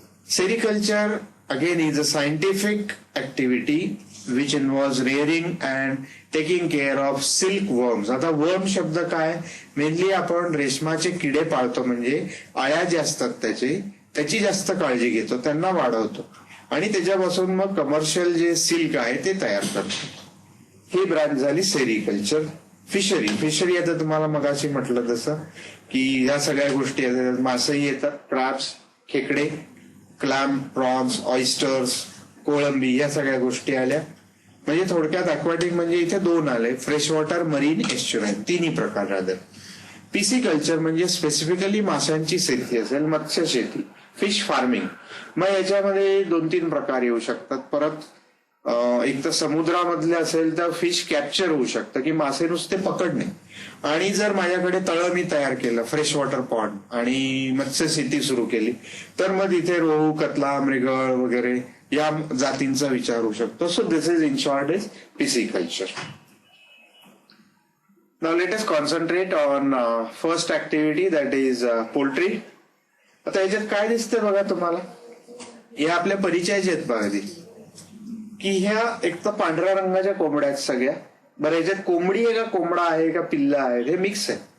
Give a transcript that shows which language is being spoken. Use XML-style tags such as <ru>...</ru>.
<en>Sericulture again is a scientific activity which involves rearing and taking care of silk worms.</en> <mr>आता वर्म शब्द काय, mainly आपण रेशमाचे किडे पाळतो, म्हणजे आळ्या जे असतात त्याची जास्त काळजी घेतो, त्यांना वाढवतो आणि त्याच्यापासून मग कमर्शियल जे सिल्क आहे ते तयार करतो. ही ब्रांच झाली सेरिकल्चर. फिशरी आता तुम्हाला मगाशी म्हटलं तसं की ह्या सगळ्या गोष्टी येतात, मासेही येतात, क्रॅब्स, खेकडे, क्लॅम, प्रॉन्स, ऑयस्टर्स, कोळंबी, या सगळ्या गोष्टी आल्या. म्हणजे थोडक्यात अक्वॅटिक म्हणजे इथे दोन आले, फ्रेश वॉटर, मरीन, एस्च्युराईन, तिन्ही प्रकार राहतात. पीसी कल्चर म्हणजे स्पेसिफिकली माशांची शेती असेल, मत्स्य शेती, फिश फार्मिंग. मग याच्यामध्ये 2-3 प्रकार येऊ शकतात. परत एक तर समुद्रामधले असेल तर फिश कॅप्चर होऊ शकतं की मासे नुसते पकडणे, आणि जर माझ्याकडे तळं मी तयार केलं, फ्रेश वॉटर पॉन्ड, आणि मत्स्य शेती सुरू केली, तर मग इथे रोहू, कतला, मृगळ वगैरे या जातींचा विचार होऊ शकतो.</mr> <en>So this is in short is pisciculture. Now let us concentrate on first activity, that is poultry.</en> <mr>आता याच्यात काय दिसतंय बघा तुम्हाला, हे आपल्या परिचयाचे आहेत बघा की ह्या एक तर पांढऱ्या रंगाच्या कोंबड्या आहेत सगळ्या. बरं, याच्यात कोंबडी आहे का कोंबडा आहे का पिल्ला आहे, हे मिक्स आहे.</mr>